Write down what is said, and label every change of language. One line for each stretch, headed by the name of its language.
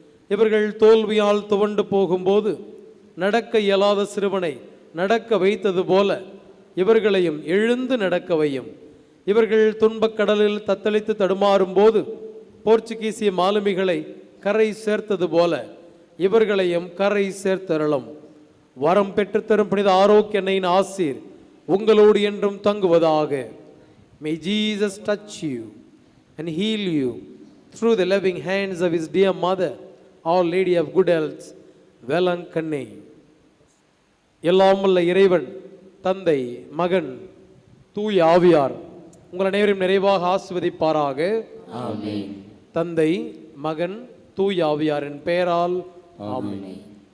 Tamil: இவர்கள் தோல்வியால் துவண்டு போகும்போது நடக்க இயலாத சிறுவனை நடக்க வைத்தது போல இவர்களையும் எழுந்து நடக்க வையும். இவர்கள் துன்பக் கடலில் தத்தளித்து தடுமாறும் போது போர்ச்சுகீசிய மாலுமிகளை கரை சேர்த்தது போல இவர்களையும் கரை சேர்த்தருளும். வரம் பெற்றுத்தரும் புனித ஆரோக்கிய அன்னையின் ஆசீர் உங்களோடு என்றும் தங்குவதாக.
English: May Jesus touch you and heal you through the loving hands of his dear mother, Our Lady of Good Health, Velankanni.
Tamil: எல்லாம் வல்ல இறைவன் தந்தை, மகன், தூய ஆவியார் உங்கள் அனைவரையும் நிறைவாக ஆசீர்வதிப்பாராக. ஆமென். தந்தை, மகன், தூய ஆவியாரின் பெயரால் ஆமென்.